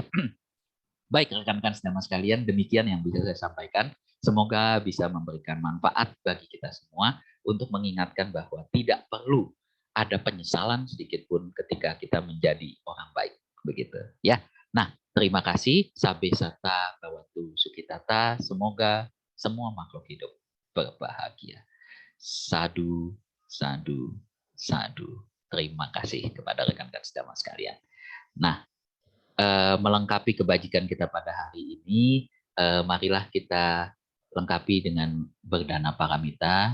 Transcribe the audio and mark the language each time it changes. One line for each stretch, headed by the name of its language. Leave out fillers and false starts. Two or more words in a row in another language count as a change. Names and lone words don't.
Indonesian: Baik rekan-rekan sedama sekalian, demikian yang bisa saya sampaikan. Semoga bisa memberikan manfaat bagi kita semua untuk mengingatkan bahwa tidak perlu ada penyesalan sedikit pun ketika kita menjadi orang baik, begitu ya. Nah, terima kasih.
Pali: Sabe sata bawatu sukitata.
Indonesian: Semoga semua makhluk hidup berbahagia.
Pali: Sadu, sadu, sadu.
Indonesian: Terima kasih kepada rekan-rekan sedama sekalian. Nah, melengkapi kebajikan kita pada hari ini, marilah kita lengkapi dengan berdana paramita.